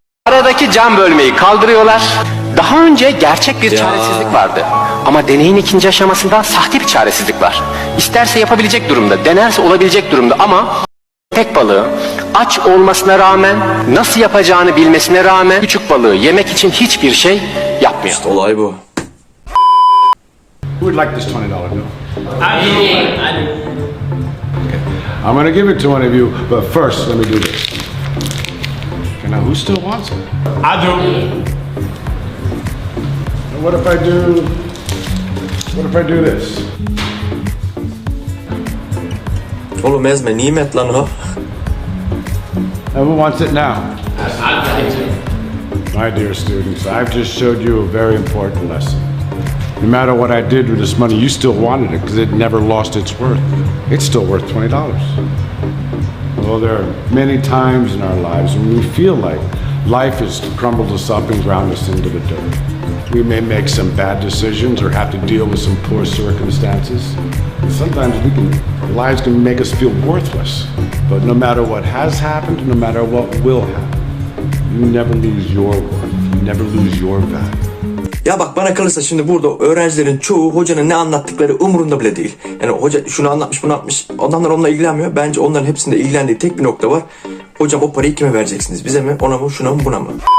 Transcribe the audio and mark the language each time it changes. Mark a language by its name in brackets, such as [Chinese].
[Turkish] Aradaki cam bölmeyi kaldırıyorlar. Daha önce gerçek bir çaresizlik vardı. Ama deneyin ikinci aşamasında sahte bir çaresizlik var. İsterse yapabilecek durumda, denerse olabilecek durumda ama köpek balığı aç olmasına rağmen, nasıl yapacağını bilmesine rağmen küçük balığı yemek için hiçbir şey yapmıyor. İşte olay bu. [English] Who would like this $20 bill? I do. I'm going to give it to one of you, but first let me do this. Okay, now who still wants it? I do. And what if I do this? [Turkish] Oğlum ezme, nimet lan o. [English] And who wants it now? I'd like to. My dear students, I've just showed you a very important lesson. No matter what I did with this money, you still wanted it because it never lost its worth. It's still worth $20. Well, there are many times in our lives when we feel like life has crumbled us up and ground us into the dirt. We may make some bad decisions or have to deal with some poor circumstances. And sometimes lives can make us feel worthless. But no matter what has happened, no matter what will happen, you never lose your worth. and never lose your value. [Turkish] Ya bak bana kalırsa şimdi burada öğrencilerin çoğu hocanın ne anlattıkları umurunda bile değil. Yani hoca şunu anlatmış bunu anlatmış, adamlar onunla ilgilenmiyor. Bence onların hepsinde ilgilendiği tek bir nokta var. Hocam o parayı kime vereceksiniz? Bize mi, ona mı, şuna mı, buna mı?